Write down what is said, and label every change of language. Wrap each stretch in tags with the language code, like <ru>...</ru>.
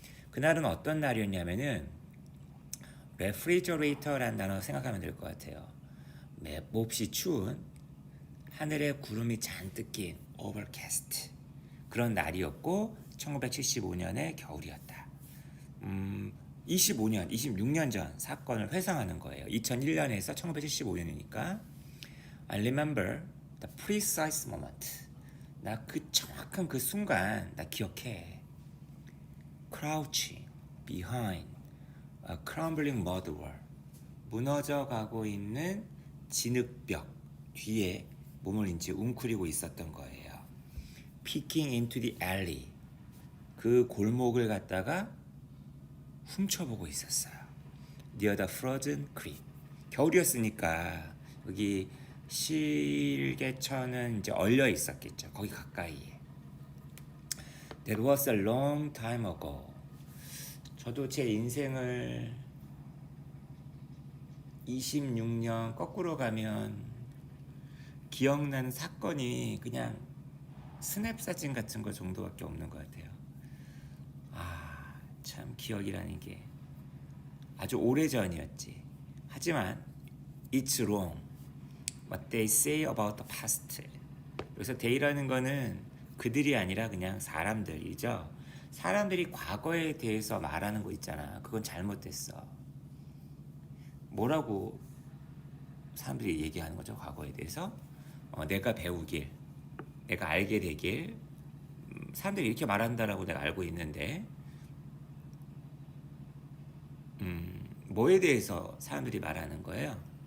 <ko>그날은 어떤 날이었냐면은 refrigerator라는 단어 생각하면 될 것 같아요. 몹시 추운 하늘에 구름이 잔뜩 낀 overcast 그런 날이었고 1975년의 겨울이었다. 25년, 26년 전 사건을 회상하는 거예요. 2001년에서 1975년이니까</ko> <en>I remember the precise moment.</en> <ko>나 그 정확한 그 순간 나 기억해.</ko> <en>Crouching behind a crumbling mud wall.</en> <ko>무너져 가고 있는 진흙벽 뒤에 몸을 이제 웅크리고 있었던 거예요.</ko> <en>Peeking into the alley.</en> <ko>그 골목을 갖다가 훔쳐보고 있었어요.</ko> <en>Near the frozen creek.</en> <ko>겨울이었으니까 여기 실개천은 이제 얼려 있었겠죠. 거기 가까이에.</ko> <en>That was a long time ago.</en> <ko>저도 제 인생을 26년 거꾸로 가면 기억나는 사건이 그냥 스냅 사진 같은 거 정도밖에 없는 것 같아요. 참 기억이라는 게 아주 오래전이었지.</ko> <en>하지만 it's wrong. What they say about the past.</en> <ko>여기서 they라는 거는 그들이 아니라 그냥 사람들이죠. 사람들이 과거에 대해서 말하는 거 있잖아. 그건 잘못됐어. 뭐라고 사람들이 얘기하는 거죠, 과거에 대해서? 내가 배우길, 내가 알게 되길, 사람들이 이렇게 말한다라고 내가 알고 있는데, 뭐에 대해서 사람들이 말하는 거예요?</ko>